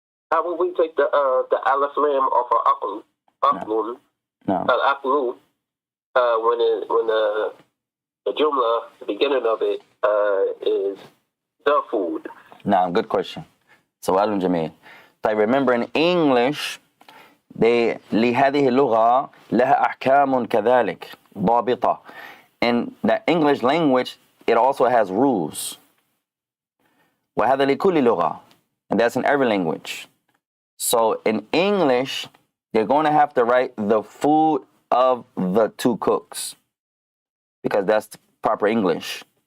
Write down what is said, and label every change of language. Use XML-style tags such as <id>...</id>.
<en>How would we take the alif lam off of aql? No. Aqlu, when the jumla, the beginning of it, is the food. No, good question.</en> <ar>سؤال جميل. طيب,</ar> <en>remember in English,</en> <ar>لهذه اللغة لها أحكام كذلك ضابطة.</ar> <en>In the English language, it also has rules.</en> <ar>وهذا لكل لغة.</ar> <en>And that's in every language. So in English, you're going to have to write the food of the two cooks, because that's proper English.</en>